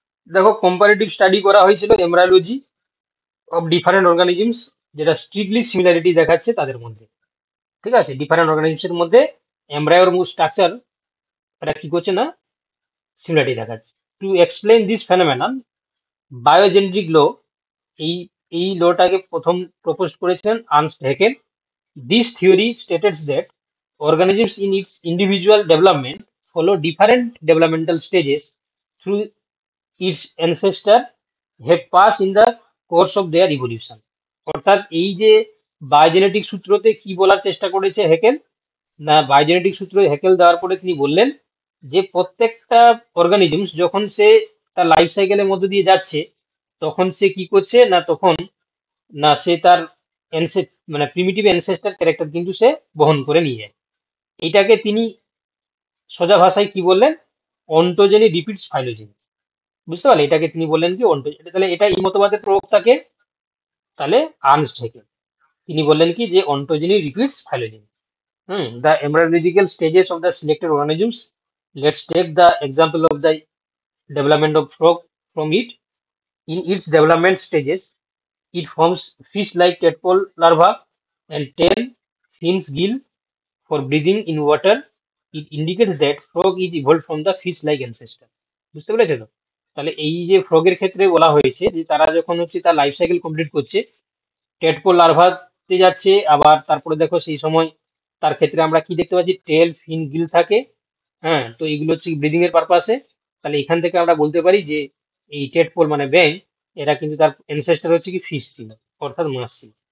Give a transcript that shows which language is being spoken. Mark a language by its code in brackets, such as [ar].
[bn] দেখো, comparative study করা হয়েছিল [en] embryology of different organisms, [bn] যেটা স্ট্রিক্টলি সিমিলারিটি দেখাচ্ছে তাদের মধ্যে। ঠিক আছে, ডিফারেন্ট অর্গানিজমের মধ্যে এমব্রায়োর স্ট্রাকচার এটা কি করছে না, সিমিলারিটি দেখাচ্ছে। [en] to explain this phenomenon biogenetic law, [bn] এই এই লটাকে প্রথম প্রপোজ করেছিলেন Ernst Haeckel. [en] This theory states that organisms in its individual development follow different developmental stages through its ancestor have passed in the course of their evolution. [bn] অর্থাৎ এই যে biogenetic সূত্রতে কি বলার চেষ্টা করেছে হেকেল না, বায়োজেনেটিক সূত্র হেকেল দেওয়ার পরে তিনি বললেন যে প্রত্যেকটা অর্গানিজমস যখন সে তার লাইফ সাইকেলের মধ্যে দিয়ে যাচ্ছে, তখন সে কি করছে না, তখন না সে তার মানে প্রিমিটিভ অ্যানসেস্টার ক্যারেক্টার কিন্তু সে বহন করে নিয়ে যায়। এটাকে তিনি সোজা ভাষায় কি বললেন, [en] Ontogeny repeats phylogeny. [bn] বুঝতে পারলে, এটাকে তিনি বললেন কি অন্টোজেনি। তাহলে এটা এই মতবাদের প্রবক্তাকে তাহলে আর্নস্ট হ্যাকেল, তিনি বললেন কি যে [en] Ontogeny repeats phylogeny. The embryological stages of the selected organisms, let's take the example of the development of frog from it. In its development stages it forms fish like tadpole larva and tail fins gill for breathing in water. It indicates that frog is evolved from the fish like ancestor. [bn] বুঝতে পেরেছো তো? তাহলে এই যে ফ্রগের ক্ষেত্রে বলা হয়েছে যে তারা যখন হচ্ছে তার লাইফ সাইকেল কমপ্লিট করছে, টেডপোল লার্ভাতে যাচ্ছে, আবার তারপরে দেখো সেই সময় তার ক্ষেত্রে আমরা কি দেখতে পাচ্ছি, টেল ফিন গিল থাকে। হ্যাঁ, তো এইগুলো হচ্ছে ব্রিদিং এর পারপাসে। তাহলে এখান থেকে আমরা বলতে পারি যে এই টেডপোল মানে ব্যাং, এরা কিন্তু তার অ্যানসেস্টার হচ্ছে কি ফিশ ছিল, অর্থাৎ মাছ ছিল।